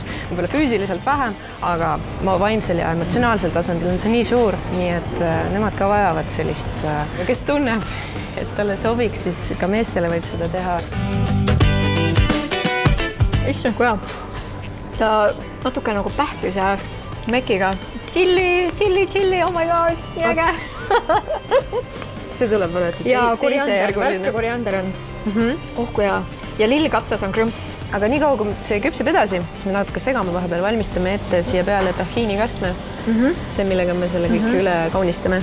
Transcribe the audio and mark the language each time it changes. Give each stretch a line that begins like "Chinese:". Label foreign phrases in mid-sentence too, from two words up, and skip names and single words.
Estonian: Võib-olla füüsiliselt vähem, aga vaimsel ja emotsionaalsel tasandil on see nii suur, nii et nemad ka vajavad sellist, kes tunneb, et talle sobiks, siis ka meestele võib seda teha. issand, kui hea. Ta natuke nagu pähklise mekiga.
English: Chili, oh my god,
Estonian: nii äge. See tuleb alati ja värske koriander on. Kui hea. Ja lillkapsas on krõmps. Aga nii kaua, kui see küpseb edasi, siis me natuke segame vahepeal, valmistame ette siia peale tahiinikastme. See, millega me selle kõik üle kaunistame.